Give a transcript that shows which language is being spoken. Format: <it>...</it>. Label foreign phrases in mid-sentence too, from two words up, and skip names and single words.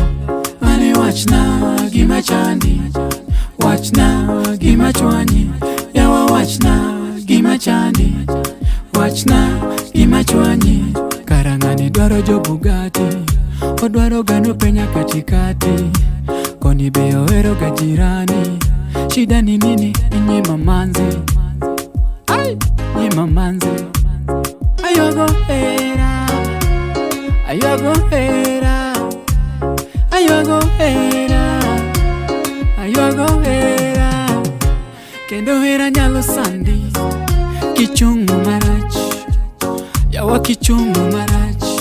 <luo>Mane wachna gima chandi, wachna gima chwanyi. Yawa wachna gima chandi, wachna gima chwanyi. Karangani dwaro jo Bugatti, odwaro gano penya katikati. Koni be ohero ga jirani,</luo> <sw>shida ni nini?</sw> <luo>Nyima manzi, ay, nyima manzi. Ayogo hera, ayogo hera, ayogo hera, ayogo hera. Kendo hera nyalo sandi. Kichungu marach, yawa kichungu marach.</luo>